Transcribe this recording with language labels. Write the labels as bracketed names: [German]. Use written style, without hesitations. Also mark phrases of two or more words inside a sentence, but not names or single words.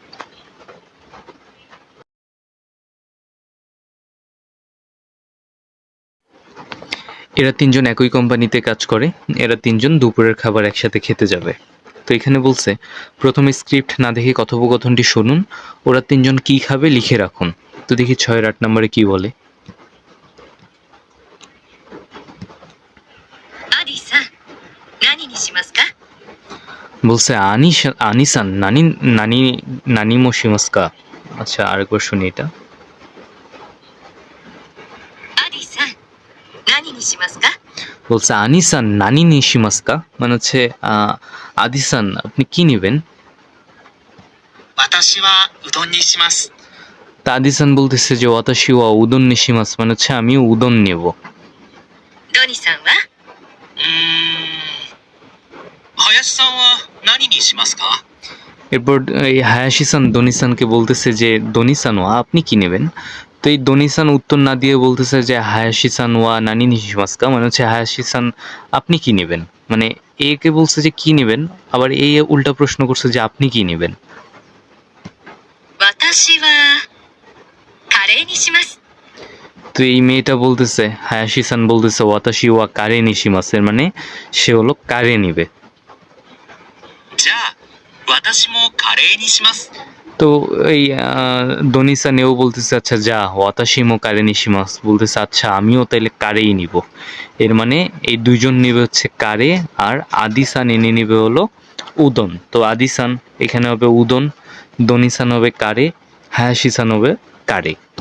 [Bangla] এরা তিনজন একই কোম্পানিতে কাজ করে, এরা তিনজন দুপুরের খাবার একসাথে খেতে যাবে। তো এখানে বলছে প্রথমে স্ক্রিপ্ট না দেখে কথোপকথনটি শুনুন, ওরা তিনজন কি খাবে লিখে রাখুন। তো দেখি 6-8 নম্বরে কি বলে। [Japanese] アディさん、何にしますか？ [Bangla] বলছে [Japanese] アニさん なに なに なに もしますか. [Bangla] আচ্ছা আরেকবার শুনি এটা। [Japanese] アディさん、何にしますか？ [Bangla] বলছে [Japanese] アニさん何にしますか [Bangla] মানে হচ্ছে আদিসান আপনি কি নেবেন। [Japanese] 私はうどんにします。 [Bangla] তা আদিসান বলতেছে যে [Japanese] 私はうどんにします [Bangla] মানে হচ্ছে আমি উদন নেব। [Japanese] ドニさんは？林さんは何にしますか？ [Bangla] এরপর এই হায়াশিসান দনিসানকে বলতেছে যে [Japanese] ドニさんは [Bangla] আপনি কি নেবেন। তো এই দনিসান উত্তর না দিয়ে বলতেছে যে [Japanese] 林さんは何にしますか [Bangla] মানে হচ্ছে হায়াশিসান আপনি কি নেবেন। মানে একে বলছে যে কি নেবেন, আবার এই উল্টা প্রশ্ন করছে যে আপনি কি নেবেন। [Japanese] 私はカレーにします。 [Bangla] তো এই মেয়েটা বলতেছে, হায়াশিসান বলতেছে [Japanese] 私はカレーにします [Bangla] মানে সে হলো কারে নিবে। [Japanese] じゃあ私もカレーにします。 [Bangla] তো এই দনিসান এও বলতেছে আচ্ছা যা [Japanese] 私もカレーにします [Bangla] বলতেছে আচ্ছা আমিও তাইলে কারেই নিব। এর মানে এই দুইজন নিবে হচ্ছে কারে, আর আদিসান এনে নিবে হলো উদন। তো আদিসান এখানে হবে উদন, দনিসান হবে কারে, হায়াশিসান হবে কারে।